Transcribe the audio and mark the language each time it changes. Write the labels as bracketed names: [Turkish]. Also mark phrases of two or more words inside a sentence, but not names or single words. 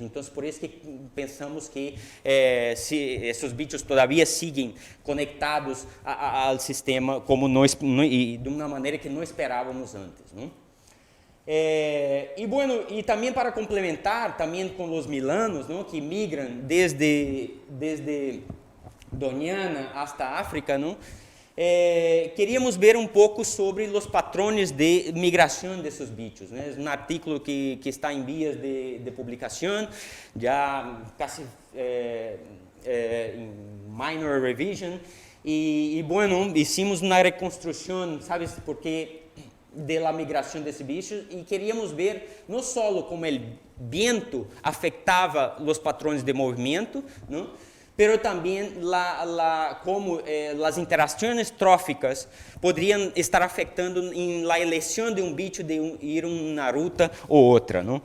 [Portuguese] Então, por isso que pensamos que se esses bichos todavia seguem conectados ao sistema como e de uma maneira que não esperávamos antes, não? E também para complementar, também com os milanos, não, que migram desde Doñana hasta África, não, queríamos ver um pouco sobre os patrões de migração desses bichos, né? Um artículo que está em vias de publicação, já quase em [English] minor revision, [Portuguese] hicimos uma reconstrução, [Spanish] sabes, porque de la migración de estos bichos y queríamos ver no solo cómo el viento afectaba los patrones de movimiento, ¿no? Pero también cómo las interacciones tróficas podrían estar afectando en la elección de un bicho de ir una ruta u otra, ¿no?